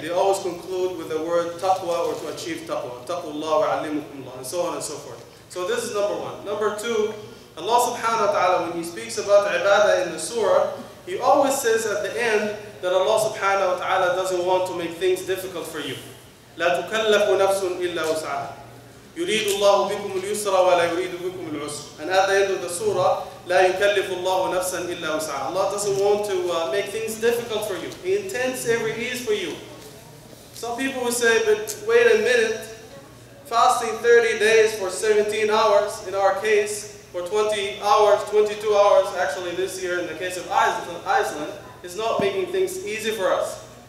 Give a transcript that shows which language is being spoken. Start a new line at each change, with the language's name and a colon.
English: They always conclude with the word taqwa, or to achieve taqwa.
Arabic: Taqullah wa alimukumullah,
English: and so on and so forth. So this is number one. Number two, Allah subhanahu wa ta'ala, when He speaks about ibadah in the surah, He always says at the end that Allah subhanahu wa ta'ala doesn't want to make things difficult for you.
Arabic: لا تكلف نفس إلا وسعها. يريد الله بكم اليسر ولا يريد بكم العسر.
English: And at the end of the surah,
Arabic: لا يكلف الله نفسا إلا وسعها.
English: Allah doesn't want to make things difficult for you. He intends every ease for you. Some people will say, but wait a minute, fasting 30 days for 17 hours, in our case, for 20 hours, 22 hours, actually this year in the case of Iceland, is not making things easy for us.